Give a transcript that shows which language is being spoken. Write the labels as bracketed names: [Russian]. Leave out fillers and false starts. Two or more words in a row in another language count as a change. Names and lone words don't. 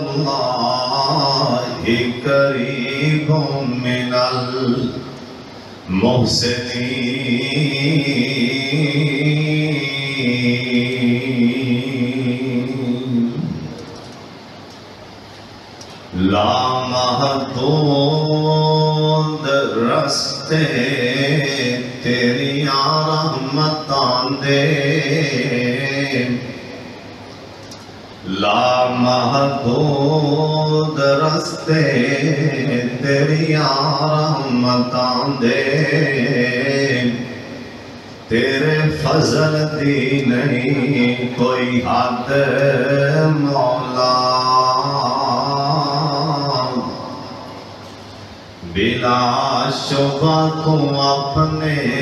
[Arabic] الله قريب من المحسنين [Punjabi] لا محدود رستے تیری رحمتاں دے لا محدود رستے تیری رحمتاں دے تیرے فضل دی نہیں کوئی حد مولا بلا شبہ تو اپنے